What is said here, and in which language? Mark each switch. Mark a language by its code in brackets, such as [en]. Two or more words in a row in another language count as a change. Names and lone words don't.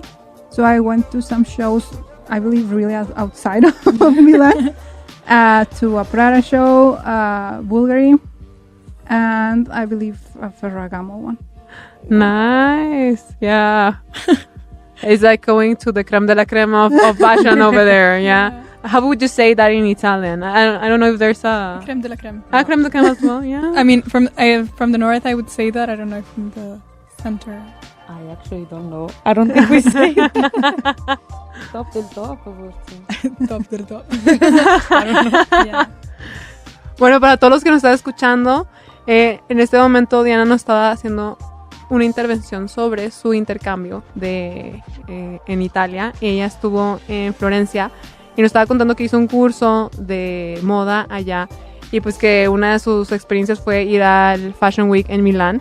[en] So I went to some shows, I believe, really outside of Milan, to a Prada show, Bulgari, and I believe a Ferragamo one. Nice. Yeah. It's like going to the [fr] creme de la creme [en] of fashion over there. Yeah. How would you say that in Italian? I don't know if there's a [fr] Creme de la creme. Creme de la creme [en] as well. Yeah. I mean, from the north, I would say that. I don't know from the center. I actually don't know. I don't think we say that. [it] Top del top. Top del top. [en] I don't know. Yeah. [es] Bueno, para todos los que nos están escuchando, en este momento Diana nos estaba haciendo una intervención sobre su intercambio en Italia. Ella estuvo en Florencia y nos estaba contando que hizo un curso de moda allá, y pues que una de sus experiencias fue ir al [en] Fashion Week [es] en Milán.